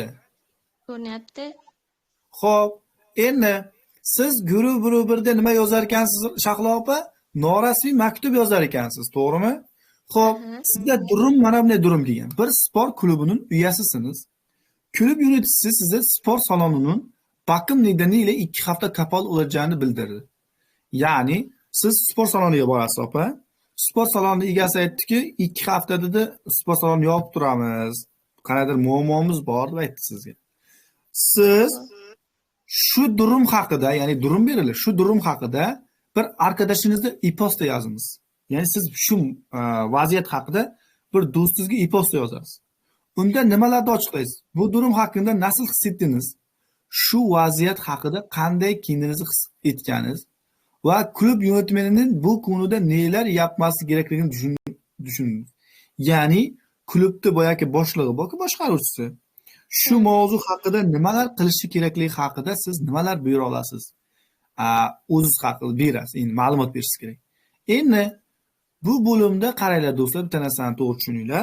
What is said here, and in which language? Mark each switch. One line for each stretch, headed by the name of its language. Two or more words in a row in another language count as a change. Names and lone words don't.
Uzbek: Ko'rinyapti. Xo'p, endi siz guruh 1 nima yozar ekansiz, Shahlo opa? Norasmiy maktub yozar ekansiz, to'g'rimi? Xo'p, sizda durum mana bunday durum kelgan. Bir sport klubining uyasisiniz.
Turkish: Klub yöneticisi size spor salonunun bakım nedeniyle 2 hafta kapalı olacağını bildirdi.
Uzbek: Yani siz spor saloniga borasiz opa. Spor saloni egasi aytdiki, 2 hafta dedi spor salonini yopib turamiz. Qanaqadir muammomiz bor deb aytdi sizga. Siz şu durum haqida, ya'ni durum berildi.
Turkish: Şu durum
Uzbek: haqida
Turkish: bir arkadaşınızga
Uzbek: e-posta yozamiz. Ya'ni siz shu vaziyat haqida bir do'stingizga e-posta yozasiz. Unda nimalarni ochiqlaysiz?
Turkish: Bu durum
Uzbek: haqida nasıl his etdingiz? Shu vaziyat haqida qanday kendinizni his etganingiz va
Turkish: klub yönetmenining bu konuda neler yapması
Uzbek: kerakligini düşündünüz. Ya'ni klubda boyagi boshlig'i borku boshqaruvchisi. Shu mavzu haqida nimalar qilishi kerakligi haqida siz nimalar buyura olasiz? O'zingiz haqida berasiz, endi ma'lumot berishingiz kerak. Endi bu bo'limda qaranglar do'stlar, bitta narsani to'g'ri tushuninglar.